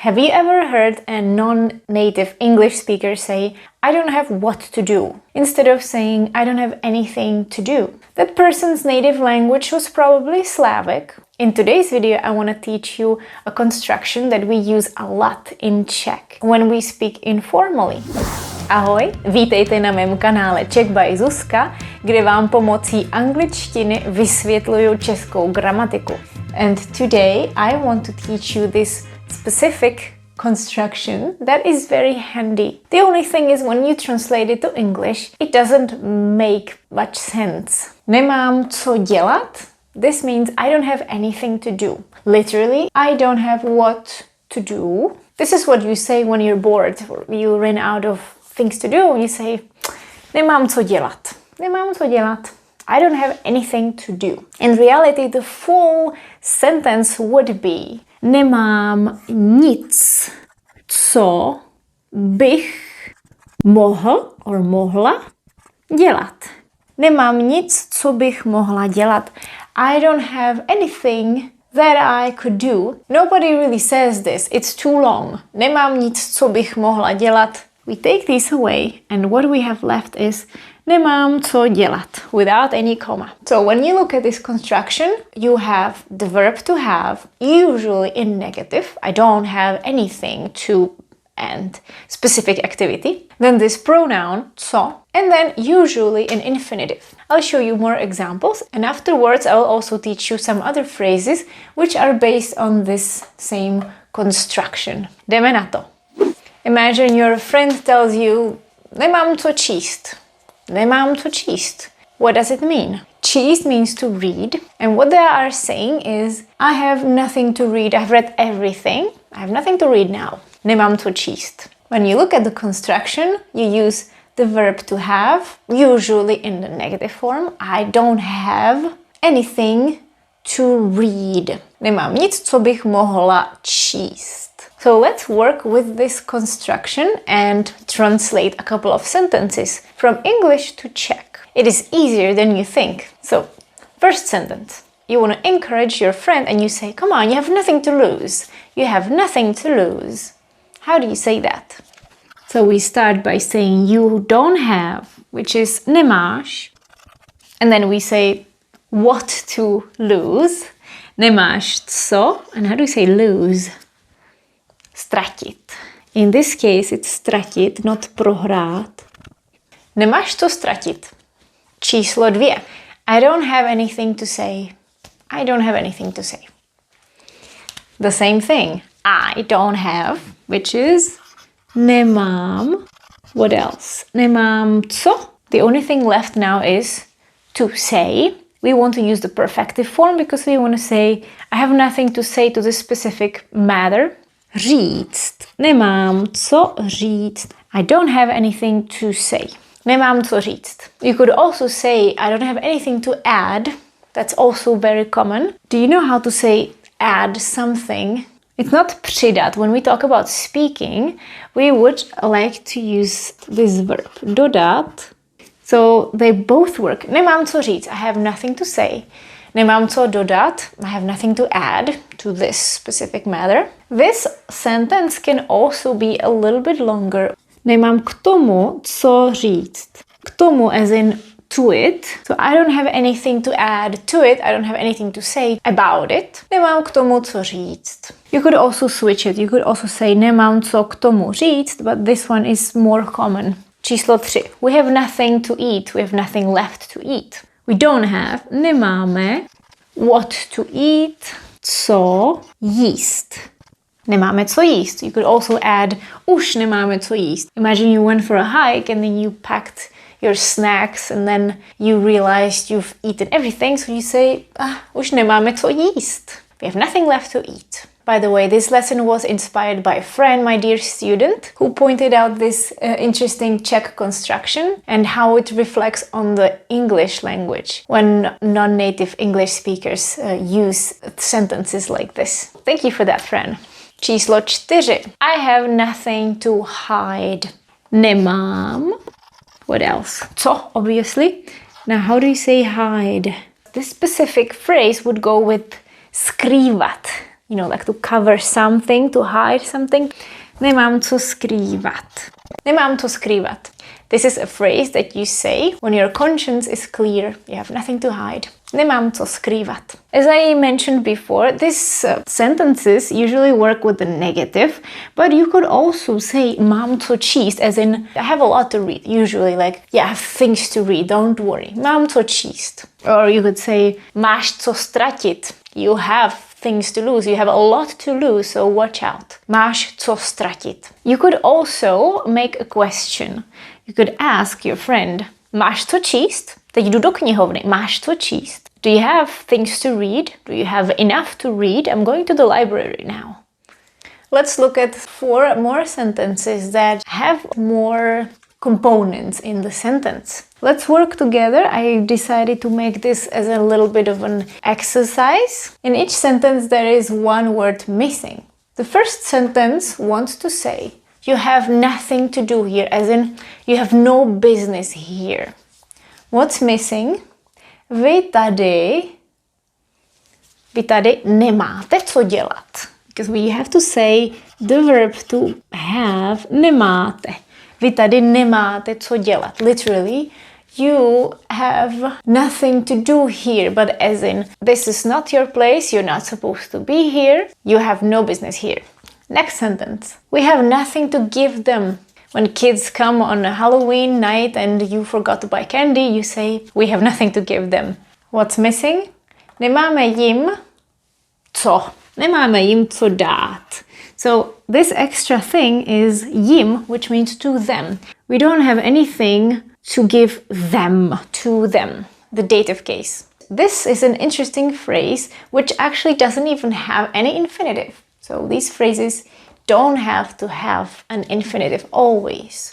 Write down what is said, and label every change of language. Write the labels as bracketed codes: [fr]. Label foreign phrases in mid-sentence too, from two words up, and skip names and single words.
[en] Have you ever heard a non-native English speaker say, I don't have what to do, instead of saying, I don't have anything to do? That person's native language was probably Slavic. In today's video, I want to teach you a construction that we use a lot in Czech when we speak informally. [cs] Ahoj, vítejte na mém kanále Czech by Zuzka, kde vám pomocí angličtiny vysvětluju českou gramatiku. [en] And today I want to teach you this specific construction that is very handy. The only thing is when you translate it to English, it doesn't make much sense. [cs] Nemám co dělat? [en] This means I don't have anything to do. Literally, I don't have what to do. This is what you say when you're bored, or you run out of things to do, and you say, [cs] nemám co dělat. Nemám co dělat. [en] I don't have anything to do. In reality, the full sentence would be, [cs] nemám nic, co bych mohl or mohla dělat. Nemám nic, co bych mohla dělat. [en] I don't have anything that I could do. Nobody really says this. It's too long. [cs] Nemám nic, co bych mohla dělat. [en] We take these away and what we have left is [cs] nemám co dělat [en] without any comma. So when you look at this construction, you have the verb to have, usually in negative. I don't have anything to and specific activity. Then this pronoun co, and then usually in infinitive. I'll show you more examples, and afterwards I will also teach you some other phrases which are based on this same construction. [cs] Jdeme na to. [en] Imagine your friend tells you, [cs] nemám co číst. Nemám co číst. [en] What does it mean? Číst means to read, and what they are saying is, I have nothing to read. I've read everything. I have nothing to read now. [cs] Nemám co číst. [en] When you look at the construction, you use the verb to have, usually in the negative form. I don't have anything to read. [cs] Nemám nic, co bych mohla číst. [en] So let's work with this construction and translate a couple of sentences from English to Czech. It is easier than you think. So, first sentence. You want to encourage your friend and you say, come on, you have nothing to lose. You have nothing to lose. How do you say that? So we start by saying you don't have, which is nemáš. And then we say what to lose. [cs] Nemáš co. [en] And how do you say lose? Ztratit. In this case, it's ztratit, not prohrát. [cs] Nemáš co ztratit. Číslo 2. [en] I don't have anything to say. I don't have anything to say. The same thing. I don't have, which is nemám. What else? [cs] Nemám co. [en] The only thing left now is to say. We want to use the perfective form because we want to say I have nothing to say to this specific matter. [cs] Říct. Nemám co říct. [en] I don't have anything to say. [cs] Nemám co říct. [en] You could also say I don't have anything to add. That's also very common. Do you know how to say add something? It's not přidat. When we talk about speaking, we would like to use this verb. Dodat. So they both work. [cs] Nemám co říct. [en] I have nothing to say. [cs] Nemám co dodat. [en] I have nothing to add to this specific matter. This sentence can also be a little bit longer. [cs] Nemám k tomu co říct. K tomu [en] as in to it. So I don't have anything to add to it. I don't have anything to say about it. [cs] Nemám k tomu co říct. [en] You could also switch it. You could also say [cs] nemám co k tomu říct, [en] but this one is more common. Číslo 3. We have nothing to eat. We have nothing left to eat. We don't have, nemáme, what to eat, [cs] co jíst. Nemáme co jíst. [en] You could also add, [cs] už nemáme co jíst. [en] Imagine you went for a hike and then you packed your snacks and then you realized you've eaten everything, so you say, [cs] už nemáme co jíst. [en] We have nothing left to eat. By the way, this lesson was inspired by a friend, my dear student, who pointed out this interesting Czech construction and how it reflects on the English language when non-native English speakers use sentences like this. Thank you for that, friend. Číslo 4. I have nothing to hide. Nemám. What else? Co, obviously. Now, how do you say hide? This specific phrase would go with skrývat. like to cover something, to hide something. [cs] Nemám co skrývat. Nemám co skrývat. [en] This is a phrase that you say when your conscience is clear. You have nothing to hide. [cs] Nemám co skrývat. [en] As I mentioned before, these sentences usually work with the negative, but you could also say [cs] mám co číst, [en] as in I have a lot to read. Usually like, yeah, I have things to read, don't worry. [cs] Mám co číst. [en] Or you could say [cs] máš co ztratit. [en] You have things to lose. You have a lot to lose, so watch out. [cs] Máš co ztratit. [en] You could also make a question. You could ask your friend, [cs] máš co číst? Teď jdu do knihovny. Máš co číst? [en] Do you have things to read? Do you have enough to read? I'm going to the library now. Let's look at 4 more sentences that have more components in the sentence. Let's work together. I decided to make this as a little bit of an exercise. In each sentence there is one word missing. The first sentence wants to say, you have nothing to do here, as in you have no business here. What's missing? [cs] Vy tady nemáte co dělat. [en] Because we have to say the verb to have, [cs] nemáte. Vy tady nemáte co dělat. [en] Literally, you have nothing to do here, but as in, this is not your place, you're not supposed to be here, you have no business here. Next sentence. We have nothing to give them. When kids come on a Halloween night and you forgot to buy candy, you say, we have nothing to give them. What's missing? [cs] Nemáme jim co. Nemáme jim co dát. [en] So this extra thing is jim, which means to them. We don't have anything to give them, to them, the dative case. This is an interesting phrase which actually doesn't even have any infinitive. So these phrases don't have to have an infinitive always.